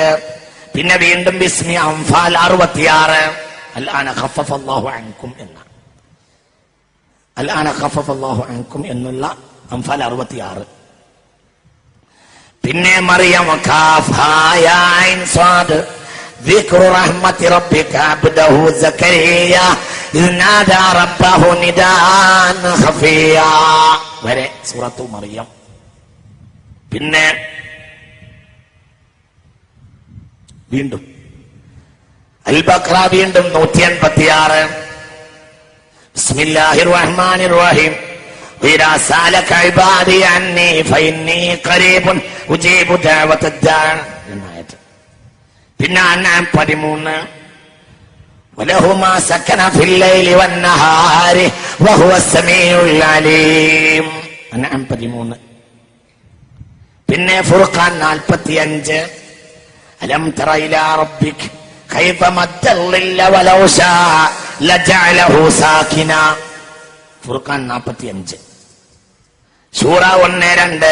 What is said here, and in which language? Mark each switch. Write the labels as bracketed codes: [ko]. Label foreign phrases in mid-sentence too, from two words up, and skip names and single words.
[ml] പിന്നെ വീണ്ടും ബിസ്മി. അൻഫാൽ 66. [ar] الآن خفف الله عنكم എന്ന الآن خفف الله عنكم എന്നുള്ള അൻഫാൽ 66. പിന്നെ മറിയം كاف ها يا عين صاد ذكر رحمة ربك عبده زكريا إذ نادى ربه نداء خفيا വരെ സൂറത്തു മറിയം. [ml] പിന്നെ വീണ്ടും അൽ ബഖറ വീണ്ടും 186. [ar] بسم الله الرحمن الرحيم وإذا سألك عبادي عني فإني قريب أجيب دعوة الداع. [ml] പിന്നെ അൻആം 13. [ar] وله ما سكن في الليل والنهار وهو السميع العليم. [ml] അൻആം 13. പിന്നെ ഫുർഖാൻ 45. [ar] ألم تر إلى ربك كيف مد الظل ولو شاء لجعله ساكنا. [ml] ഫുർഖാൻ 45. സൂറ 1-2.